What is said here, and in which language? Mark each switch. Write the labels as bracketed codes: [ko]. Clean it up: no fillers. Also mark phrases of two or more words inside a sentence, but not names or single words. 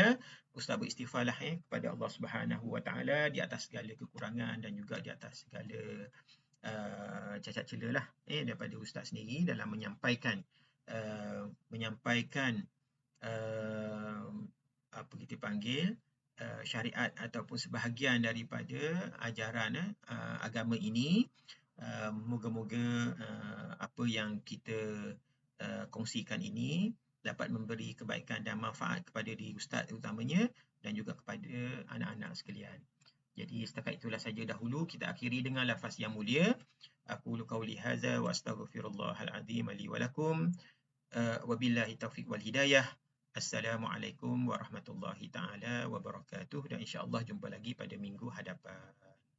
[ms] Ustaz beristighfarlah kepada Allah [ar] سبحانه وتعالى [ms] di atas segala kekurangan dan juga di atas segala cacat cela lah daripada ustaz sendiri dalam menyampaikan apa kita panggil syariat ataupun sebahagian daripada ajaran agama ini. Moga-moga apa yang kita kongsikan ini dapat memberi kebaikan dan manfaat kepada diri ustaz utamanya dan juga kepada anak-anak sekalian. Jadi setakat itulah saja dahulu, kita akhiri dengan lafaz yang mulia. [ar] أقول قولي هذا وأستغفر الله العظيم لي ولكم. وبالله التوفيق والهداية. السلام عليكم ورحمة الله تعالى وبركاته, [ms] dan insya-Allah jumpa lagi pada minggu hadapan.